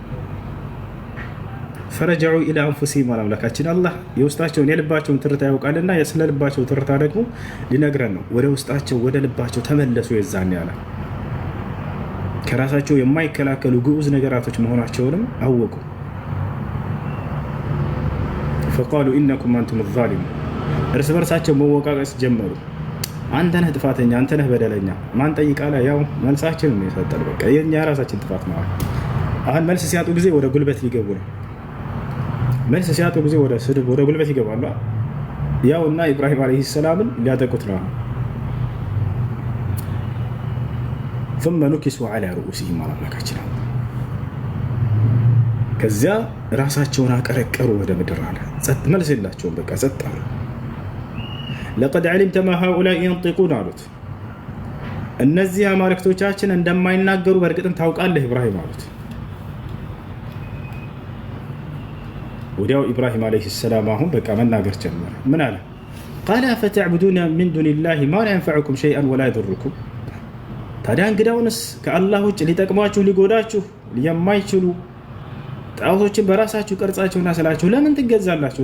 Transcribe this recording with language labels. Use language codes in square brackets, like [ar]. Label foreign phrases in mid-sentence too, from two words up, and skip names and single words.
[ar] فرجعوا إلى أنفسهم [am] አምላካችን አላህ የውስጣቸውን የልባቸውን ትርታ ያውቃልና ስለ ልባቸው ትርታ ደግሞ ሊነግረን ነው። ወደ ውስጣቸው ወደ ልባቸው ተመለሱ። የዛን ያለ ከራሳቸው የማይከላከሉ ግዑዝ ነገራቶች መሆናቸውንም አወቁ። [ar] فقالوا إنكم أنتم الظالمون [am] እርስ በርሳቸው መወቃቀስ ጀመሩ። አንተ ነህ ጥፋተኛ፣ አንተ ነህ በደለኛ። ማን ጠይቃላ? ያው መልሳችን ነው የሰጠን። በቃ የኛ ራሳችን ጥፋት ነው። አሁን መልስ ሲያጡ ጊዜ ወደ ጉልበት ሊገቡ ነው። መልስ ሲያጡ ጊዜ ወደ ስድብ ወደ ጉልበት ይገባሉ። ያው እና ኢብራሂም ዓለይሂ ሰላምን ሊያጠቁት ነው። [ar] ثم نكسوا على رؤوسهم [am] አምላካችን ከዚያ ራሳቸውን አቀረቀሩ ወደ ምድር አለ። ጸጥ መልስ የላቸውም። በቃ ጸጥ አሉ። [ar] لقد علمت ما هؤلاء ينطقون [am] አሉት። እነዚህ አማልክቶቻችን እንደማይናገሩ በእርግጥም ታውቃለህ ኢብራሂም አሉት። ወዲያው ኢብራሂም [ar] عليه السلام [am] አሁን በቃ መናገር ጀመረ። ምን አለ? [ar] قال أفتعبدون من دون الله ما لا ينفعكم شيئا ولا يضركم። [am] ታዲያ እንግዳውንስ ከአላህ ውጭ ሊጠቅሟችሁ ሊጎዳችሁ የማይችሉ ጣዖቶችን በራሳችሁ ቀርጻችሁና ስላችሁ ለምን ትገዛላችሁ?